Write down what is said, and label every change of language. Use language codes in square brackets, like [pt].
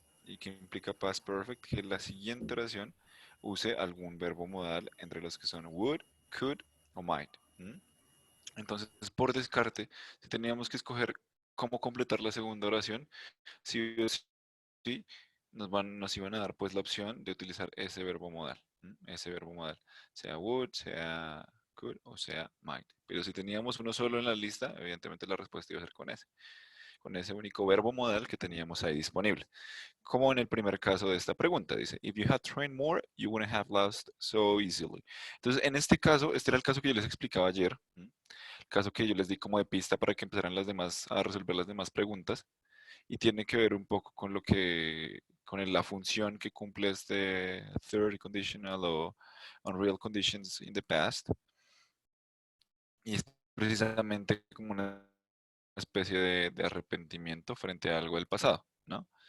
[es] ¿Y qué implica past perfect? Que la siguiente oración use algún verbo modal entre los que son would, could o might. ¿Mm? Entonces, por descarte, si teníamos que escoger cómo completar la segunda oración, sí o sí nos iban a dar pues la opción de utilizar ese verbo modal. Ese verbo modal, sea would, sea could o sea might. Pero si teníamos uno solo en la lista, evidentemente la respuesta iba a ser con ese único verbo modal que teníamos ahí disponible. Como en el primer caso de esta pregunta, dice, [en] if you had trained more, you wouldn't have lost so easily. [es] Entonces, en este caso, este era el caso que yo les explicaba ayer, el caso que yo les di como de pista para que empezaran las demás a resolver las demás preguntas, y tiene que ver un poco con la función que cumple este third conditional o [en] unreal conditions in the past, [es] y es precisamente como una especie de arrepentimiento frente a algo del pasado, ¿no?